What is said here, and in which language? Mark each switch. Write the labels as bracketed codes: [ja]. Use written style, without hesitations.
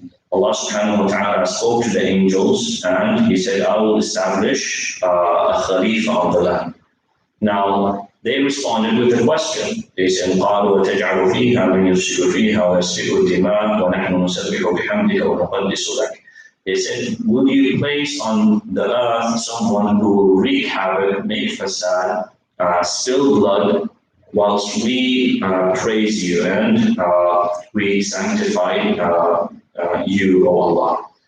[en] Allah subhanahu wa ta'ala spoke to the angels and he said, I will establish a Khalifa on the land. Now, they responded with a question. They said, [ar] قَالُوا وَتَجْعَلُ فِيهَا مَنْ يُفْسِدُ فِيهَا وَيَسْفِكُ الدِّمَاءَ وَنَحْنُ نُسَبِّحُ بِحَمْدِكَ وَنُقَدِّسُ لَكَ. [en] They said, will you place on the earth someone who will wreak havoc, make fasad, spill blood, whilst we praise you and we sanctify you, O Allah?